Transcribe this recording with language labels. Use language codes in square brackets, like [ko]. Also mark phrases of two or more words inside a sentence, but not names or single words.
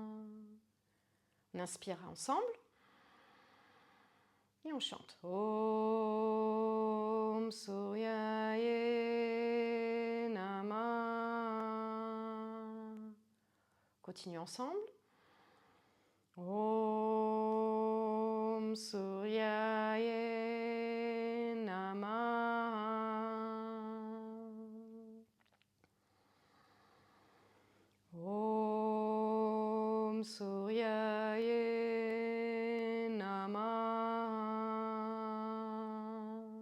[fr] On inspire ensemble et on chante. [sa] ॐ सूर्याय नमः. [fr] Continue ensemble. [sa] ॐ सूर्याय नमः. ॐ सूर्याय नमः.